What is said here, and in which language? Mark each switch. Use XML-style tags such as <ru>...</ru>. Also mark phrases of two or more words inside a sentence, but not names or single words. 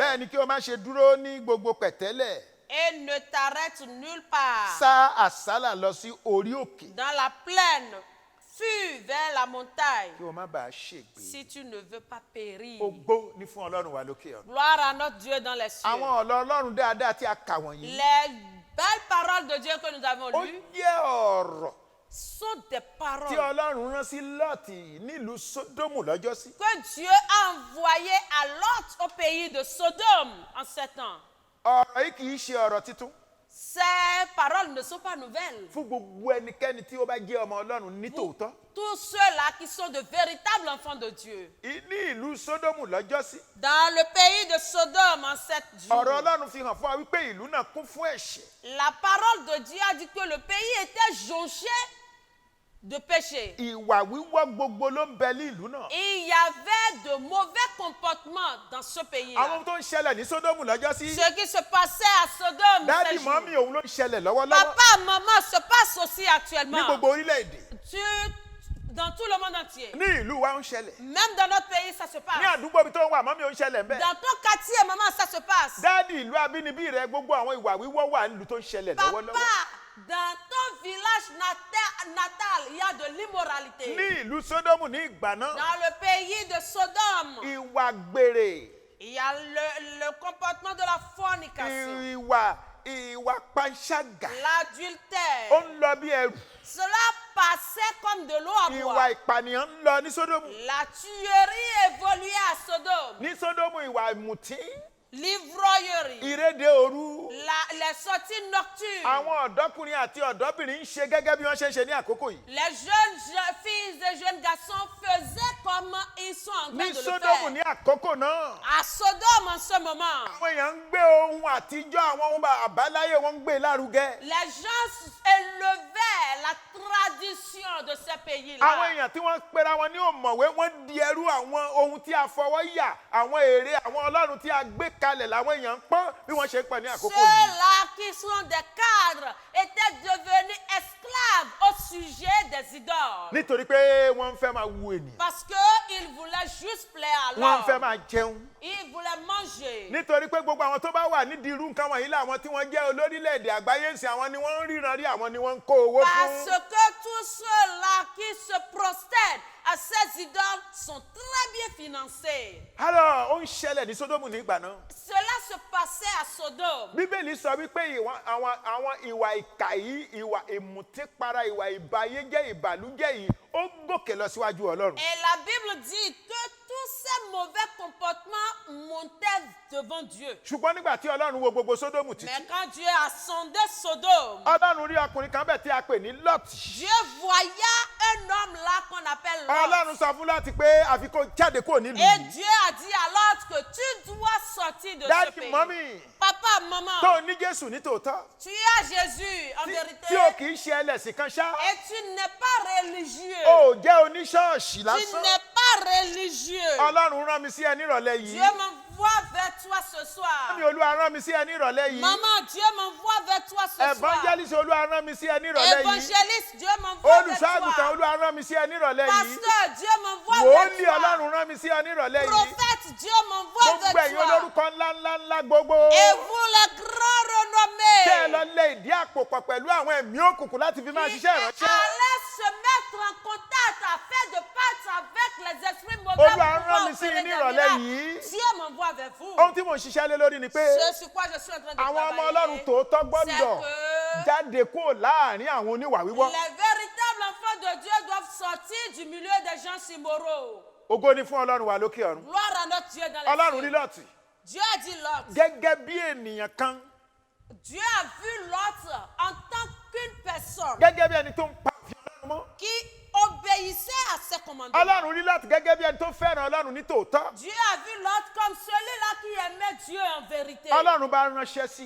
<yo>Bẹ́ẹ̀ ni kí o má ṣe dúró ní gbogbo pẹ̀tẹ́lẹ̀.</yo> <fr>et ne t'arrête nulle part.</fr> <yo>Sá àsálà lọ sí orí òkè</yo> <fr>Dans la plaine, fuis vers la montagne</fr> <yo>kí o má bàa ṣègbé.</yo> <fr>si tu ne veux pas périr.</fr> <yo>Ògo ni fún Ọlọ́run wa lókè ọ̀run.</yo> <fr>Gloire à notre Dieu dans les cieux.</fr> <yo>Àwọn ọ̀rọ̀ Ọlọ́run dáadáa tí a kà wọ̀nyí,</yo> <fr>Les belles paroles de Dieu que nous avons</fr> <yo>ó</yo> <fr>lues</fr> <yo>jẹ́ ọ̀rọ̀</yo> <fr>sont des</fr> <yo>tí</yo> <fr>paroles</fr> <yo>Ọlọ́run rán sí Lọ́ọ̀tì nílùú Sódómù lọ́jọ́sí.</yo> <fr>que Dieu a envoyées à Lot au pays de Sodome en 7 ans.</fr> <yo>Ọ̀rọ̀ yìí kì í ṣe ọ̀rọ̀ titun</yo> <fr>Ces paroles ne sont pas nouvelles.</fr> <yo>fún gbogbo ẹnikẹ́ni tí ó bá jẹ́ ọmọ Ọlọ́run ní tòótọ́.</yo> <fr>Tous ceux-là qui sont de véritables enfants de Dieu.</fr> <yo>Ní ìlú Sódómù lọ́jọ́sí,</yo> <fr>Dans le pays de Sodome en 7 jours,</fr> <yo>ọ̀rọ̀ Ọlọ́run fi hàn fún wa wípé ìlú náà kún fún ẹ̀ṣẹ̀.</yo> <fr>la parole de Dieu a dit que le pays était jonché de péché.</fr> <yo>Ìwà wíwọ́ gbogbo ló ń bẹ ní ìlú náà.</yo> <fr>Il y avait de mauvais comportements dans ce pays-là.</fr> <yo>Àwọn tó ń ṣẹlẹ̀ ní Sódómù lọ́jọ́sí,</yo> <fr>Ce qui se passait à Sodome,</fr> <yo>dáàdì</yo> <fr>ces jours,</fr> <yo>mọ́mí òun ló ń ṣẹlẹ̀ lọ́wọ́lọ́wọ́</yo> <fr>papa, maman, se passe aussi</fr> <yo>ní</yo> <fr>actuellement.</fr> <yo>gbogbo orílẹ̀-èdè.</yo> <fr>Dans tout le monde entier.</fr> <yo>Ní ìlú wa ń ṣẹlẹ̀.</yo> <fr>Même dans notre pays, ça se</fr> <yo>Ní</yo> <fr>passe.</fr> <yo>àdúgbò ibi tó ń wà mọ́mí ò ń ṣẹlẹ̀ ń bẹ.</yo> <fr>Dans ton quartier, maman, ça se passe.</fr> <yo>Dáàdì ìlú abínibí rẹ gbogbo àwọn ìwà wíwọ́ wà nílùú tó ń ṣẹlẹ̀ lọ́wọ́lọ́wọ́.</yo> <fr>Papa, dans ton village natal, il y a de l'immoralité.</fr> <yo>Ní ìlú Sódómù ní ìgbà náà,</yo> <fr>Dans le pays de Sodome,</fr> <yo>ìwà gbèrè,</yo> <fr>il y a le comportement de la fornication,</fr> <yo>ìwà panṣágà, ó</yo> <fr>l'adultère.</fr> <yo>ń lọ bí ẹrù.</yo> <fr>Cela passait comme de l'eau à</fr> <yo>Ìwà</yo> <fr>boire.</fr> <yo>ìpànìyàn ń lọ ní Sódómù.</yo> <fr>La tuerie évoluait à Sodome.</fr> <yo>Ní Sódómù ìwà ìmùtí,</yo> <fr>L'ivrognerie,</fr> <yo>ìrédè òru.</yo> <fr>les sorties nocturnes.</fr> <yo>Àwọn ọ̀dọ́kùnrin àti ọ̀dọ́bìnrin ń ṣe gẹ́gẹ́ bí wọ́n ṣe ń ṣe ní àkókò yìí.</yo> <fr>Les jeunes filles et jeunes garçons faisaient comme ils sont en train</fr> <yo>Ní</yo> <fr>de le</fr> <yo>Sódómù</yo> <fr>faire.</fr> <yo>ní àkókò náà,</yo> <fr>À Sodome en ce moment,</fr> <yo>àwọn èèyàn ń gbé ohun àtijọ́ àwọn ohun àbáláyé wọn ń gbé lárugẹ.</yo> <fr>les gens élevaient la tradition de ces</fr> <yo>Àwọn</yo> <fr>pays-là.</fr> <yo>èèyàn tí wọ́n pera wọn ní òmọ̀wé wọ́n di ẹrú àwọn ohun tí a fọwọ́ yà, àwọn ère àwọn ọlọ́run tí a gbé kalẹ̀ làwọn èèyàn ń pọ́n bí wọ́n ṣe ń pọ̀ ní àkókò yìí.</yo> <fr>Ceux-là qui sont des cadres étaient devenus esclaves au sujet des idoles.</fr> <yo>Nítorí pé wọ́n ń fẹ́ máa wu ènìyàn.</yo> <fr>Parce qu'ils voulaient juste plaire à</fr> <yo>Wọ́n ń fẹ́</yo> <fr>l'homme.</fr> <yo>máa jẹun.</yo> <fr>Ils voulaient manger.</fr> <yo>Nítorí pé gbogbo àwọn tó bá wà nídìí irú nǹkan wọ̀nyí làwọn tí wọ́n jẹ́ olórílẹ̀-èdè àgbáyé ń sìn, àwọn ni wọ́n ń ríran rí, àwọn ni wọ́n ń kó owó</yo> <fr>Parce</fr> <yo>fún.</yo> <fr>que tous ceux-là qui se prosternent à ces idoles sont très bien financés. Alors,</fr> <yo>ó ń ṣẹlẹ̀ ní Sódómù nígbà náà.</yo> <fr>Cela se passait à Sodome.</fr> <yo>Bíbélì sọ wípé àwọn ìwà ìkà yìí, ìwà ìmùtípara, ìwà ìbàyéjẹ́, ìbàlújẹ́ yìí, ó gòkè lọ síwájú Ọlọ́run.</yo> <fr>Et la Bible dit que tous ces mauvais comportements montaient devant Dieu.</fr> <yo>Ṣùgbọ́n nígbà tí Ọlọ́run wo gbogbo Sódómù títí,</yo> <fr>Mais quand Dieu a sondé Sodome,</fr> <yo>Ọlọ́run rí ọkùnrin kan bẹ̀ tí a pè ní Lọ́ọ̀tì.</yo> <fr>Dieu voyait un homme là qu'on appelle Lot.</fr> <yo>Ọlọ́run sọ fún Lọ́ọ̀tì pé àfi kó jáde kúrò nílùú</yo> <fr>Et</fr> <yo>yìí.</yo> <fr>Dieu a dit à Lot que tu dois sortir de ce</fr> <yo>Dáàdì</yo> <fr>pays.</fr> <yo>mọ́mì</yo> <fr>Papa,</fr> <yo>tó</yo> <fr>maman,</fr> <yo>ní Jésù ní tòótọ́,</yo> <fr>tu as Jésus en vérité.</fr> <yo>tí o kì í ṣe ẹlẹ́sìn kan ṣá,</yo> <fr>Et tu n'es pas religieux.</fr> <yo>o ò jẹ́ oníṣọ́ọ̀ṣì</yo> <fr>Tu</fr> <yo>lásán.</yo> <fr>n'es pas religieux.</fr> <yo>Ọlọ́run rán mi sí ẹ nírọ̀lẹ́</yo> <fr>Dieu</fr> <yo>yìí.</yo> <fr>m'envoie vers toi ce soir.</fr> <yo>Mọ́mì Olúwa rán mi sí ẹ nírọ̀lẹ́ yìí.</yo> <fr>Maman, Dieu m'envoie vers toi ce soir.</fr> <yo>Evangelist Olúwa rán mi sí ẹ nírọ̀lẹ́ yìí.</yo> <fr>Évangéliste, Dieu m'envoie vers</fr> <yo>Olùṣọ́-àgùntàn</yo> <fr>toi.</fr> <yo>Olúwa rán mi sí ẹ nírọ̀lẹ́ yìí.</yo> <fr>Pasteur, Dieu m'envoie</fr> <yo>Wòólì</yo> <fr>vers toi.</fr> <yo>Ọlọ́run rán mi sí ẹ nírọ̀lẹ́ yìí.</yo> <fr>Prophète, Dieu m'envoie</fr> <yo>Gbogbo</yo> <fr>vers</fr> <yo>ẹ̀yin</yo> <fr>toi.</fr> <yo>olórúkọ ńlá gbogbo.</yo> <fr>Et vous les grands</fr> <yo>Tẹ́ ẹ</yo> <fr>renommés,</fr> <yo>lọ lé ìdí àpò pọ̀ pẹ̀lú àwọn ẹ̀mí òkùnkùn láti fi máa</yo> <fr>qui</fr> <yo>ṣiṣẹ́ ìránṣẹ́.</yo> <fr>allaient se mettre en contact afin de battre avec les esprits mauvais</fr> <yo>Olúwa</yo> <fr>pour</fr> <yo>rán</yo> <fr>pouvoir</fr> <yo>mi sí</yo> <fr>opérer</fr> <yo>ní</yo> <fr>des</fr> <yo>ìrọ̀lẹ́</yo> <fr>miracles.</fr> <yo>yìí.</yo> <fr>Dieu m'envoie vers vous.</fr> <yo>Ohun tí mò ń ṣiṣẹ́ lé lórí ni pé</yo> <fr>Ce sur quoi je suis en train de</fr> <yo>àwọn ọmọ Ọlọ́run</yo> <fr>travailler,</fr> <yo>tòótọ́ gbọ́dọ̀</yo> <fr>c'est que</fr> <yo>jáde kúrò láàrin àwọn oníwà wíwọ́.</yo> <fr>les véritables enfants de Dieu doivent sortir du milieu des gens immoraux.</fr> <yo>Ògo ni fún Ọlọ́run wa lókè ọ̀run.</yo> <fr>Gloire à notre Dieu dans les</fr> <yo>Ọlọ́run rí</yo> <fr>cieux.</fr> <yo>Lọ́ọ̀tì</yo> <fr>Dieu a dit Lot.</fr> <yo>gẹ́gẹ́ bí ènìyàn kan,</yo> <fr>Dieu a vu Lot en tant qu'une personne</fr> <yo>gẹ́gẹ́ bí ẹni tó ń pa òfin Ọlọ́run mọ́.</yo> <fr>qui obéissait à ses commandements.</fr> <yo>Ọlọ́run rí Lọ́ọ̀tì gẹ́gẹ́ bí ẹni tó fẹ́ràn Ọlọ́run ní tòótọ́.</yo> <fr>Dieu a vu Lot comme celui-là qui aimait Dieu en vérité.</fr> <yo>Ọlọ́run bá ránṣẹ́ sí.</yo>